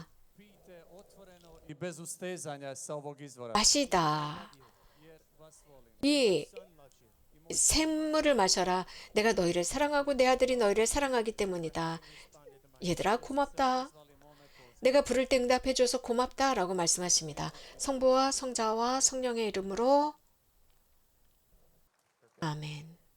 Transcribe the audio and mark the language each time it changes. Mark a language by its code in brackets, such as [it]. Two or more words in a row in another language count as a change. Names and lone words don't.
[hr] pijte otvoreno i bez ustezanja sa ovog izvora. [ko] 마시다. [hr] Jer vas volim. [ko] 이 샘물을 마셔라. 내가 너희를 사랑하고 내 아들이 너희를 사랑하기 때문이다. 얘들아 고맙다. 내가 부를 때 응답해줘서 고맙다 라고 말씀하십니다. 성부와 성자와 성령의 이름으로 아멘.